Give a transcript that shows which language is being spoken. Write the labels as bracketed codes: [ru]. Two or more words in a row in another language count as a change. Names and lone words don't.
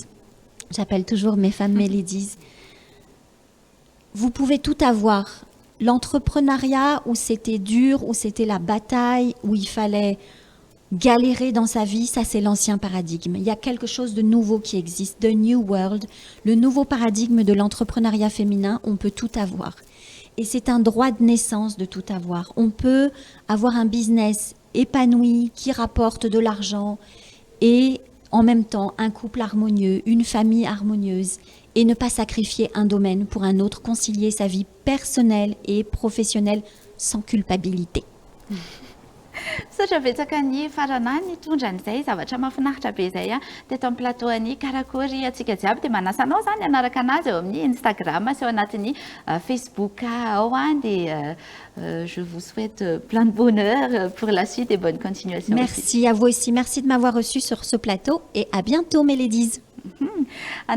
[fr] J'appelle toujours mes femmes mes ladies. Vous pouvez tout avoir. L'entrepreneuriat où c'était dur, où c'était la bataille, où il fallait galérer dans sa vie, ça c'est l'ancien paradigme. Il y a quelque chose de nouveau qui existe, [en] the new world, [fr] le nouveau paradigme de l'entrepreneuriat féminin, on peut tout avoir. Et c'est un droit de naissance de tout avoir. On peut avoir un business épanoui, qui rapporte de l'argent et en même temps un couple harmonieux, une famille harmonieuse et ne pas sacrifier un domaine pour un autre, concilier sa vie personnelle et professionnelle sans culpabilité. [mg] Sotra betsaka ny farana nitondra an'izay zavatra mahafinaritra be izay teto amin'ny plateau any Karakory atsika jiaby dia manasa anao zany anaraka anazy eo amin'ny Instagram sy eo anatin'ny Facebook ao dia [fr] je vous souhaite plein de bonheur pour la suite et bonne continuation. Merci à vous aussi, merci de m'avoir reçu sur ce plateau et à bientôt mes ladies.